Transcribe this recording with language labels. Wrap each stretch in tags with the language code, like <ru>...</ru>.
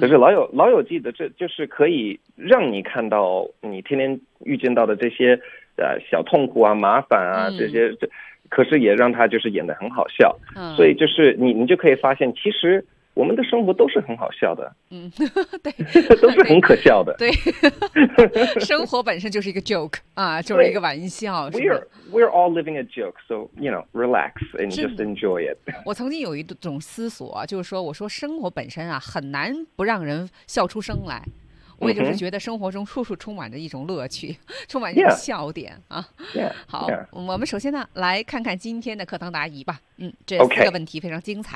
<zh>可是老友记的这就是可以让你看到你天天遇见到的这些，小痛苦啊、麻烦啊这些，可是也让他就是演得很好笑。嗯，所以就是你就可以发现，其实我们的生活都是很好笑的，嗯，对，都是很可笑的，对，生活本身就是一个 joke 啊，就是一个玩笑。</zh> <en>We're all living a joke, so you know, relax and just enjoy it.</en> <zh>我曾经有一种思索，就是说，我说生活本身啊，很难不让人笑出声来。我就是觉得生活中处处充满着一种乐趣，充满着一种笑点啊。 Yeah, 好， yeah. 我们首先呢来看看今天的课堂答疑吧。嗯，这四个问题非常精彩。</zh>